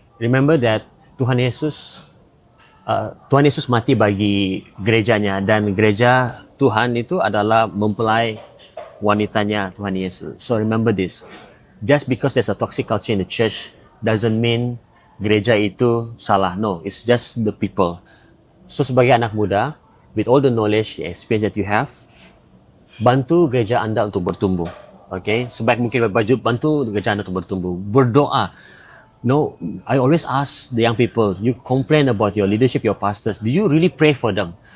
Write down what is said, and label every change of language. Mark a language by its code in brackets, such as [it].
[en] Remember that [ms] Tuhan Yesus mati bagi gerejanya, dan gereja Tuhan itu adalah mempelai wanitanya Tuhan Yesus. [en] So remember this. Just because there's a toxic culture in the church doesn't mean [ms] gereja itu salah. [en] No, it's just the people. So [ms] sebagai anak muda, [en] with all the knowledge, experience that you have, [ms] bantu gereja anda untuk bertumbuh. Okay, sebaik mungkin bantu gereja anda untuk bertumbuh. Berdoa. [en] No, I always ask the young people, you complain about your leadership, your pastors, do you really pray for them?